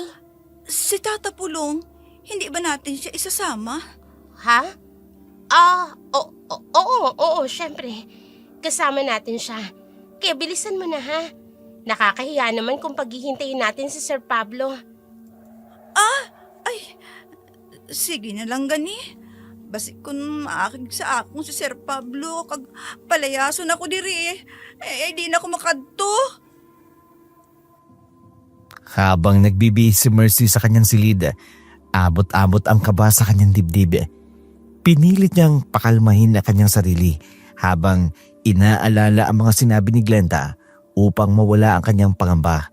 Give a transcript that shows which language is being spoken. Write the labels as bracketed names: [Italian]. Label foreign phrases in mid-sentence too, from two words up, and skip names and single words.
[Filipino] Si Tata Pulong, hindi ba natin siya isasama? Ha? Oo, syempre. Kasama natin siya. Kaya bilisan mo na ha. Nakakahiya naman kung paghihintayin natin si Sir Pablo. [Hiligaynon] Sige na lang gani. Basi kung maakig sa akong si Sir Pablo, kag palayason ako diri. Di na ako makadto. [Filipino] Habang nagbibihis si Mercy sa kanyang silid, abot-abot ang kaba sa kanyang dibdib. Pinilit niyang pakalmahin ang kanyang sarili habang inaalala ang mga sinabi ni Glenda upang mawala ang kanyang pangamba.